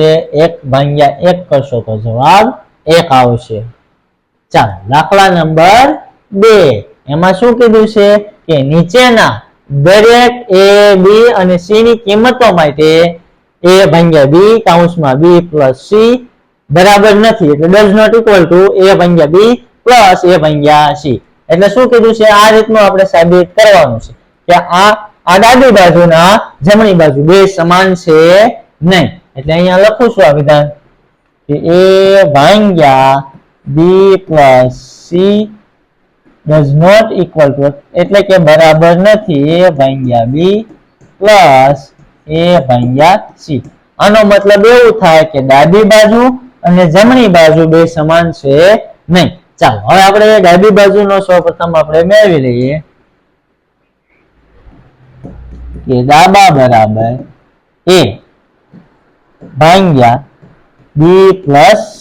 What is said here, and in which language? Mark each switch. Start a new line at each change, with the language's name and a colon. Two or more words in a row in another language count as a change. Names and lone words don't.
Gujarati: 1 ભાગ્યા 1 કરશો તો જવાબ 1 આવશે. ચાલો દાખલા નંબર 2. એમાં શું કીધું છે કે નીચેના દરેક a b અને c ની કિંમતો માટે a ભાગ્યા b કૌંસમાં b + c બરાબર નથી. એટલે
English: does not equal to
Gujarati: a ભાગ્યા b plus a ભાગ્યા c. એટલે શું કીધું છે? આ રીતનું આપણે સાબિત કરવાનું છે કે આ ડાબી બાજુના જમણી બાજુ બે સમાન છે નહીં. એટલે અહીંયા લખું છું આ વિધાન કે a ભાગ્યા b plus c
English: does not equal to
Gujarati: એટલે કે બરાબર નથી a ભાગ્યા b plus a ભાગ્યા c. આનો મતલબ એવું થાય કે ડાબી બાજુ અને જમણી બાજુ બે સમાન છે નહીં. ચાલો હવે આપણે ડાબી બાજુનો સૌપ્રથમ આપણે મેળવી લઈએ કે ડાબા બરાબર a ભાગ્યા b plus c.